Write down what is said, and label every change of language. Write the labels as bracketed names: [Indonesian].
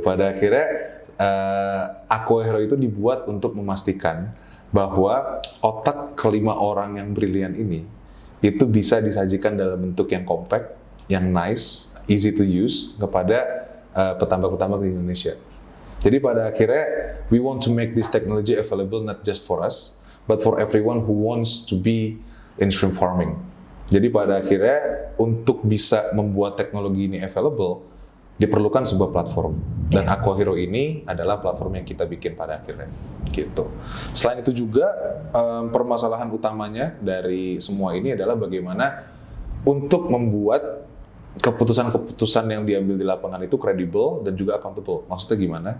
[Indonesian] Pada akhirnya Aqua Hero itu dibuat untuk memastikan bahwa otak kelima orang yang brilian ini itu bisa disajikan dalam bentuk yang compact, yang nice, [English] easy to use [Indonesian] kepada petambak-petambak di Indonesia. Jadi pada akhirnya [English] we want to make this technology available not just for us, but for everyone who wants to be in shrimp farming. [Indonesian] Jadi pada akhirnya untuk bisa membuat teknologi ini available, diperlukan sebuah platform, dan Aqua Hero ini adalah platform yang kita bikin pada akhirnya, gitu. Selain itu juga permasalahan utamanya dari semua ini adalah bagaimana untuk membuat keputusan-keputusan yang diambil di lapangan itu kredibel dan juga accountable. Maksudnya gimana?